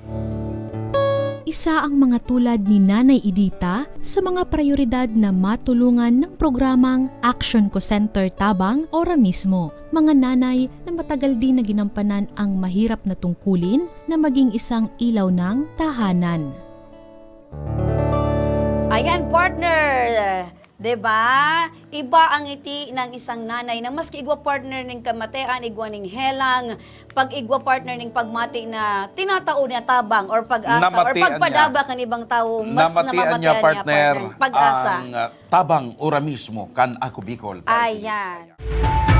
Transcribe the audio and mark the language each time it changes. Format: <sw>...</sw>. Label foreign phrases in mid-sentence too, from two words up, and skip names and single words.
<tl>Isa ang mga tulad ni Nanay Edita sa mga prioridad na matulungan ng programang Action Co Center Tabang Ora Mismo. Mga nanay na matagal din na ginampanan ang mahirap na tungkulin na maging isang ilaw ng tahanan. Ayan, partner! Diba? Iba ang ngiti ng isang nanay</tl> <bik>na maski igwa partner ng kamatean, igwa ng helang, pag igwa partner ng pagmati na tinatao niya tabang or pag-asa or Namatian pagpadaba kan ibang tao, mas namamatian niya partner, pag-asa. Ang tabang ora mismo kan Ako Bicol. Ayan.</bik>